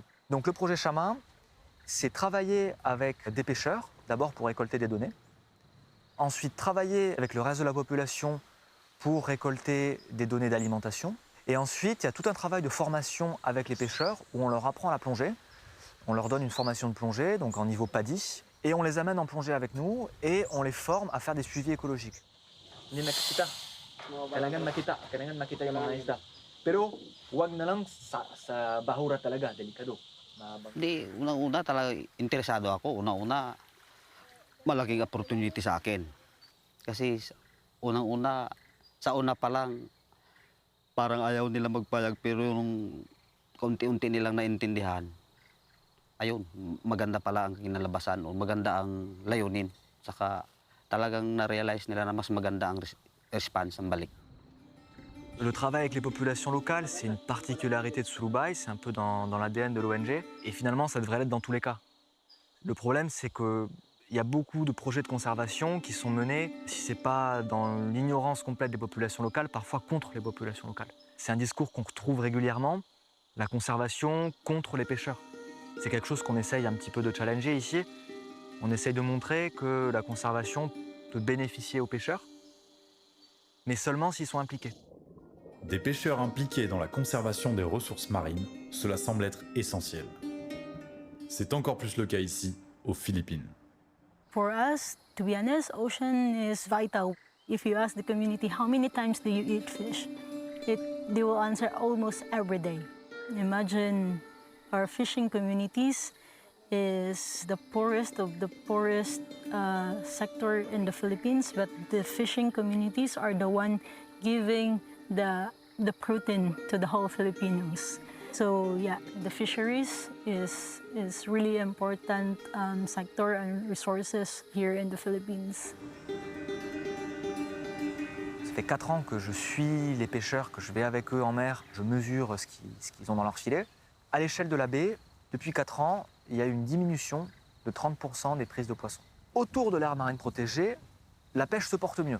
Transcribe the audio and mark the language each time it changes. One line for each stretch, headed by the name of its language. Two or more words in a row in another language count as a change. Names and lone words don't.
French: Donc le projet Chama, c'est travailler avec des pêcheurs, d'abord pour récolter des données, ensuite travailler avec le reste de la population pour récolter des données d'alimentation, et ensuite il y a tout un travail de formation avec les pêcheurs où on leur apprend la plongée. On leur donne une formation de plongée, donc en niveau PADI, et on les amène en plongée avec nous et on les forme à faire des suivis écologiques.
Filipino: Kailangan makita yung mga isda. Pero wag na lang sa bahura talaga, delikado. Di, unang-una talaga interesado ako. Unang-una, malaking opportunity sa akin. Kasi unang-una, sa una pa lang, parang ayaw nila magpayag pero yung kaunti-unti nilang naintindihan, ayun, maganda pala ang kinalabasan o maganda ang layunin. Saka talagang na-realize nila na mas maganda ang response, ang balik.
French: Le travail avec les populations locales, c'est une particularité de Sulubay, c'est un peu dans l'ADN de l'ONG, et finalement ça devrait l'être dans tous les cas. Le problème, c'est qu'il y a beaucoup de projets de conservation qui sont menés, si ce n'est pas dans l'ignorance complète des populations locales, parfois contre les populations locales. C'est un discours qu'on retrouve régulièrement, la conservation contre les pêcheurs. C'est quelque chose qu'on essaye un petit peu de challenger ici. On essaye de montrer que la conservation peut bénéficier aux pêcheurs, mais seulement s'ils sont impliqués. Des pêcheurs impliqués dans la conservation des ressources marines, cela semble être essentiel. C'est encore plus le cas ici, aux Philippines.
English: For us, to be honest, ocean is vital. If you ask the community how many times do you eat fish, they will answer almost every day. Imagine our fishing communities is the poorest of the poorest sector in the Philippines, but the fishing communities are the one giving the protein to the whole Filipinos. So yeah, the fisheries is really important sector and resources here in the Philippines.
French: Ça fait 4 ans que je suis les pêcheurs, que je vais avec eux en mer, je mesure ce qu'ils ont dans leur filet. À l'échelle de la baie, depuis 4 ans, il y a eu une diminution de 30% des prises de poissons. Autour de l'aire marine protégée, la pêche se porte mieux.